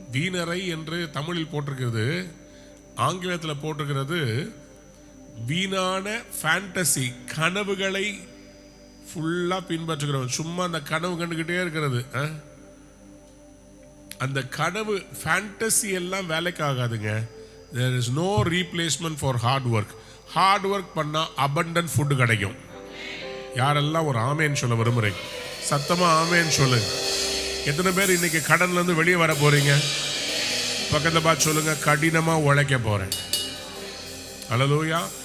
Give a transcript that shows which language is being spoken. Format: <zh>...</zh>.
<ta>வீணரை என்று தமிழில் போட்டிருக்கிறது, ஆங்கிலத்தில் போட்டிருக்கிறது வீணான ஃபேண்டசி, கனவுகளை ஃபுல்லா பின்பற்றுகிறவன். சும்மா அந்த கனவு கண்டுகிட்டே இருக்கிறது. அந்த கனவு ஃபேண்டசி எல்லாம் வேலைக்கு ஆகாதுங்க.</ta> <en>there is no replacement for hard work.</en> <ta>Hard work பண்ணா abundant ஃபுட் கிடைக்கும். யாரெல்லாம் ஒரு ஆமேன் சொல்ல விரும்புறீங்க? சத்தமா ஆமேன் சொல்லுங்க. எத்தனை பேர் இன்னைக்கு கடன்ல இருந்து வெளியே வர போறீங்க? பக்கத்துல பார்த்து சொல்லுங்க, கடினமா உழைக்க போறேன். அல்லேலூயா.</ta>